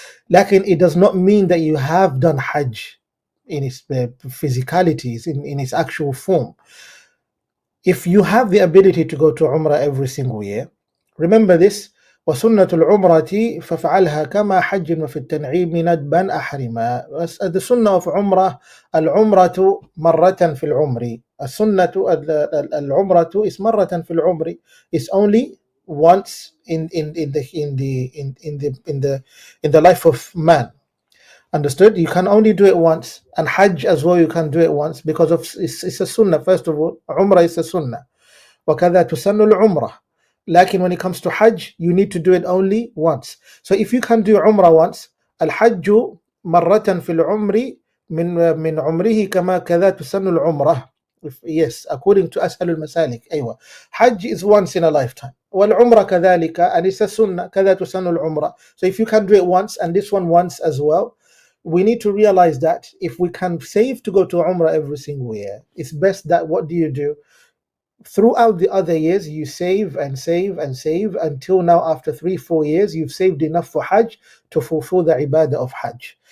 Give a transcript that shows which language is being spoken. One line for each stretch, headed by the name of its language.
English: Lakin it does not mean that you have done Hajj in its physicalities, in its actual form. If you have the ability to go to Umrah every single year, remember this:
Arabic: وَسُنَّةُ الْعُمْرَةِ فَفْعَلْهَا كَمَا حَجٍّ وَفِي التَّنْعِيمِ نَدْبًا أَحْرِمًا.
English: The sunnah of Umrah,
Arabic: العمرة مرة في العمر. السنة العمرة
English: is
Arabic: مرة في العمر.
English: It's only once in the life of man. Understood? You can only do it once. And Hajj as well, you can do it once because of it's a sunnah. First of all, Umrah is a sunnah.
Arabic: وَكَذَا تُسَنُّ الْعُمْرَةِ.
English: Lakin when it comes to Hajj, you need to do it only once. So if you can do Umrah once,
Arabic: الحج مرة في العمر من عمره كما كذا تسن العمرة.
English: Yes, according to أسهل المسالك.
Arabic: أيوة.
English: Hajj is once in a lifetime.
Arabic: والعمرة كذلك,
English: and it's a sunnah,
Arabic: كذا تسن العمرة.
English: So if you can do it once and this one once as well, we need to realize that if we can save to go to Umrah every single year, it's best that what do? Throughout the other years, you save and save and save until now, after 3-4 years, you've saved enough for Hajj to fulfill the ibadah of Hajj.